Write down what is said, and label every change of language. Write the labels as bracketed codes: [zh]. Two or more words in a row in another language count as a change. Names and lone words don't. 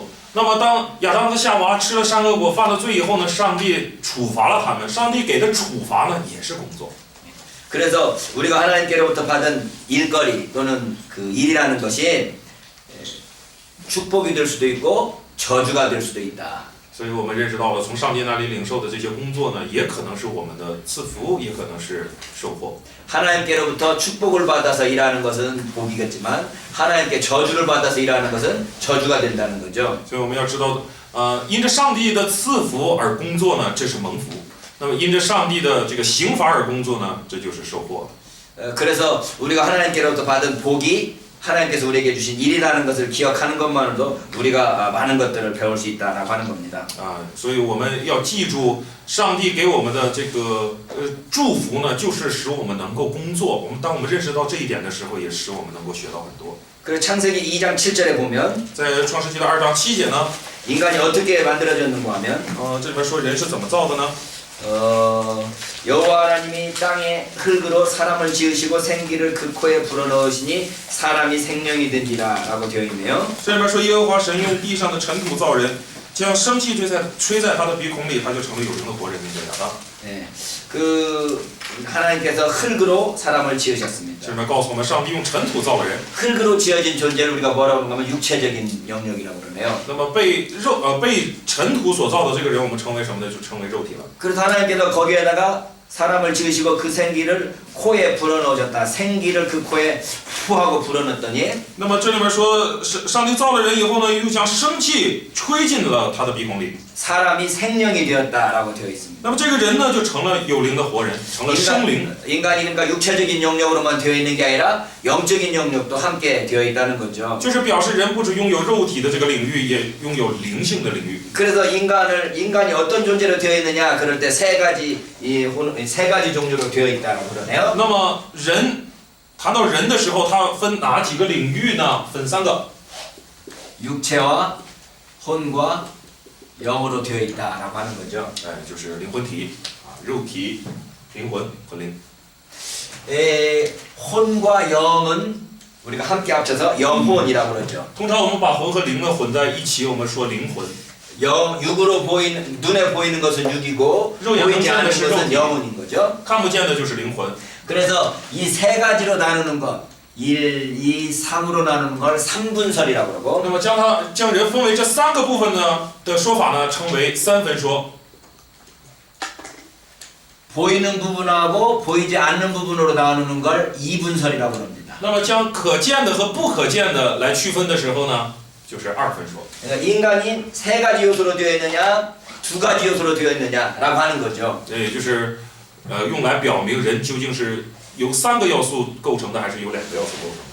[zh] 那么当亚当和夏娃吃了善恶果犯了罪以后呢，上帝处罚了他们，上帝给的处罚呢也是工作。 [ko] 그래서 우리가 하나님께로부터 받은 일거리 또는 그 일이라는 것이 축복이 될 수도 있고 저주가 될 수도 있다. [zh] 所以我们认识到了，从上帝那里领受的这些工作呢，也可能是我们的赐福，也可能是收获。 [ko] 하나님께로부터 축복을 받아서 일하는 것은 복이겠지만 하나님께 저주를 받아서 일하는 것은 저주가 된다는 거죠. [zh] 所以我们要知道，因着上帝的赐福而工作呢，这是蒙福；那么因着上帝的这个刑罚而工作呢，这就是收获。 [ko] 그래서 우리가 하나님께로부터 받은 복이 하나님께서 우리에게 주신 일이라는 것을 기억하는 것만으로도 우리가 많은 것들을 배울 수 있다라고 하는 겁니다. [zh] 所以我们要记住，上帝给我们的这个祝福呢，就是使我们能够工作。当我们认识到这一点的时候，也使我们能够学到很多。 [ko] 그리고 창세기 2장 7절에 보면 [zh] 在创世纪的2章7节呢， [ko] 인간이 어떻게 만들어졌는가 하면 [zh] 这里边说人是怎么造的呢？ [ko] 여호와 하나님이 땅에 흙으로 사람을 지으시고 생기를 그 코에 불어넣으시니 사람이 생명이 된지라라고 되어 있네요. [zh] 这里边说耶和华神用地上的尘土造人，将生气吹在他的鼻孔里，他就成了有灵的活人，名叫亚当。 [ko] 네, 그 하나님께서 흙으로 사람을 지으셨습니다. [zh] 这里面告诉我们，上帝用尘土造了人。 [ko] 흙으로 지어진 존재를 우리가 뭐라고 하면 육체적인 영역이라고 그러네요. [zh] 那么被尘土所造的这个人，我们称为什么呢？就称为肉体了。 [ko] 그래서 하나님께서 거기에다가 사람을 지으시고 그 생기를 코에 불어넣으셨다. 생기를 그 코에 푸하고 불어넣었더니 [zh] 那么这里面说，上帝造了人以后呢，又将生气吹进了他的鼻孔里。 [ko] 사람이 생명이 되었다라고 되어 있습니다. [zh] 那么这个人呢，就成了有灵的活人，成了生灵。 [ko] 인간이 그러니까 육체적인 영역으로만 되어 있는 게 아니라 영적인 영역도 함께 되어 있다는 거죠. [zh] 就是表示人不只拥有肉体的这个领域，也拥有灵性的领域。 [ko] 그래서 인간이 어떤 존재로 되어 있느냐 그럴 때 세 가지 종류로 되어 있다고 그러네요. [zh] 那么谈到人的时候，它分哪几个领域呢？分3个。 [ko] 육체와 혼과 영으로 되어 있다라고 하는 거죠. [zh] 就是灵魂体肉体、灵魂和灵。 [ko] 혼과 영은 우리가 함께 합쳐서 영혼이라고 그러죠. [zh] 通常我们把魂和灵呢混在一起，我们说灵魂。 [ko] 육으로 보이는 눈에 보이는 것은 육이고 보이지 않는 것은 영혼인 거죠. [zh] 看不见的就是灵魂。 [ko] 그래서 이 세 가지로 나누는 것, 1, 2, 3으로 나누는 걸 삼분설이라고 그러고. [zh] 那么将人分为这3个部分呢的说法呢，称为3分说。 [ko] 보이는 부분하고 보이지 않는 부분으로 나누는 걸 이분설이라고 합니다. [zh] 那么将可见的和不可见的来区分的时候呢，就是2分说。 [ko] 그러니까 인간이 세 가지 요소로 되어 있느냐, 두 가지 요소로 되어 있느냐라고 하는 거죠. [zh] 也就是用来表明人究竟是由3个要素构成的，还是由2个要素构成的。